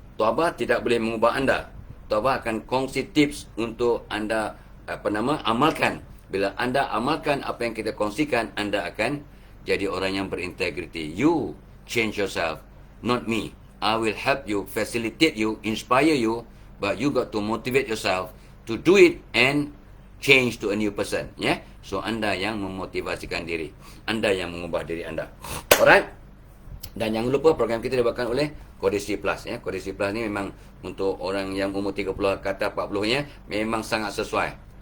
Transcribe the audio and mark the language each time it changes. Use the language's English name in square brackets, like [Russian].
[Malay] Tok Abah tidak boleh mengubah anda. Tok Abah akan kongsi tips untuk anda amalkan. Bila anda amalkan apa yang kita kongsikan, anda akan jadi orang yang berintegriti. [English] You change yourself, not me. I will help you, facilitate you, inspire you, but you got to motivate yourself to do it and change to a new person. [Malay] So anda yang memotivasikan diri, anda yang mengubah diri anda. Alright. Dan jangan lupa program kita dibawakan oleh Kodisi Plus. Kodisi Plus ni memang untuk orang yang umur 30 ke atas 40-nya memang sangat sesuai.